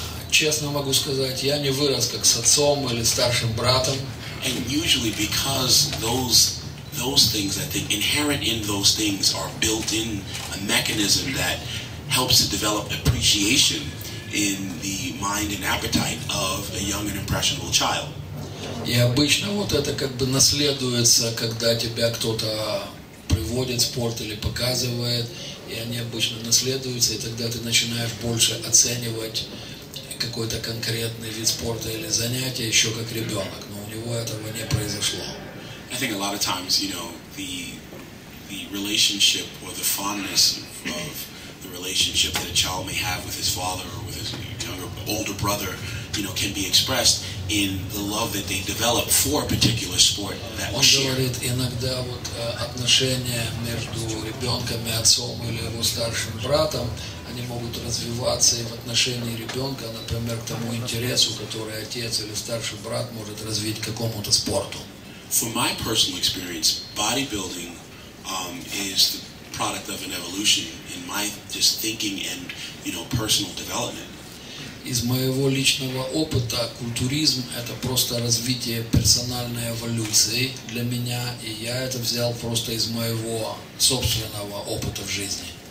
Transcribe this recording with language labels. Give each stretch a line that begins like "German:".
Russian: Честно могу сказать, я не вырос как с отцом или старшим братом.
English: And usually because those things, I think, inherent in those things are built in a mechanism that helps to develop appreciation in the mind and appetite of a young and impressionable child.
Russian: И обычно вот это как бы наследуется, когда тебя кто-то приводит в спорт или показывает, и они обычно наследуются, и тогда ты начинаешь больше оценивать какой-то конкретный вид спорта или занятия еще как ребенок, но у него этого не произошло.
English: I think a lot of times, you know, the relationship or the fondness of the relationship that a child may have with his father or with his younger, older brother, you know, can be expressed in the love that they develop for a particular sport that was shared.
Russian: Он говорит, иногда вот отношения между ребенком и отцом или его старшим братом, они могут развиваться и в отношении ребенка, например, к тому интересу, который отец или старший брат может развить к какому-то спорту.
English: For my personal experience, bodybuilding is the product of an evolution in my just thinking and, you know, personal development.
Russian: Из моего личного опыта культуризм – это просто развитие персональной эволюции для меня, и я это взял просто из моего собственного опыта в жизни.